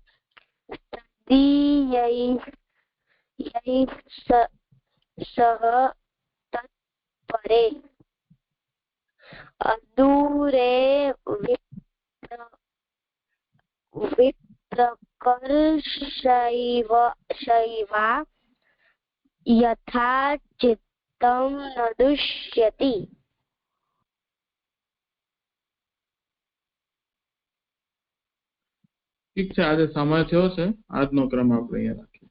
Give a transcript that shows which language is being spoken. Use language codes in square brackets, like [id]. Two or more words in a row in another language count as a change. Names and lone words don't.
[sa] तदीयैः सह तत्परे अदूरे विप्रकर्षेवा यथा चित्तं न दुष्यति. [gu] ઠીક છે, આજે સમય થયો છે. આજનો ક્રમ આપણે અહીંયા